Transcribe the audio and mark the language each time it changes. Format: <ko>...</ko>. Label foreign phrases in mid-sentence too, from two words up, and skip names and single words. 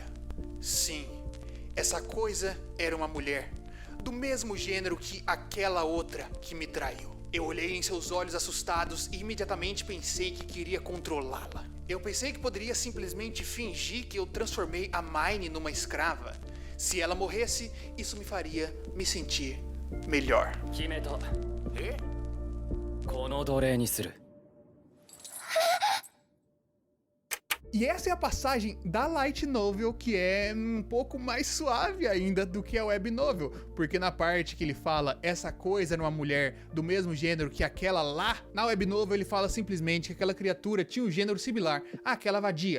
<pt>Sim, essa coisa era uma mulher, do mesmo gênero que aquela outra que me traiu. Eu olhei em seus olhos assustados e imediatamente pensei que queria controlá-la. Eu pensei que poderia simplesmente fingir que eu transformei a Mine numa escrava. Se ela morresse, isso me faria me sentir melhor.</pt> <ja>決めた。えこの奴隷にする。</ja> <pt>E essa é a passagem da</pt> <en>Light Novel,</en> <pt>que é um pouco mais suave ainda do que a</pt> <en>Web Novel,</en> <pt>porque na parte que ele fala essa coisa numa mulher do mesmo gênero que aquela lá, na</pt> <en>Web Novel</en> <pt>ele fala simplesmente que aquela criatura tinha um gênero similar àquela vadia.</pt>